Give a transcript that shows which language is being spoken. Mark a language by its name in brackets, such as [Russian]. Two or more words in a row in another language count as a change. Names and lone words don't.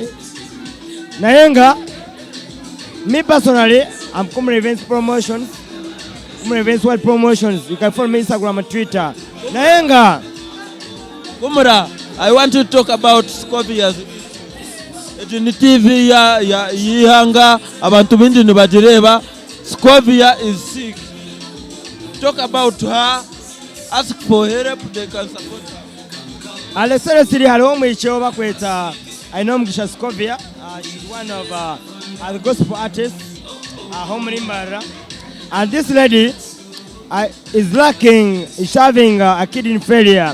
[English] Nayenga, me personally, I'm Kumre Events Promotions. Kumre Events World Promotions. You can follow me Instagram and Twitter. Nayenga. Kumra, I want to talk about Scopia. [Nyankole] In TV ya yihanga abantu bindi nibajireba. [English] Scopia is sick. Talk about her. Ask for help, they can support her. Seriously, hello, I know Mgisha Scopia. She's one of the gospel artists, home in Mbarara. And this lady is lacking, is having a kidney failure.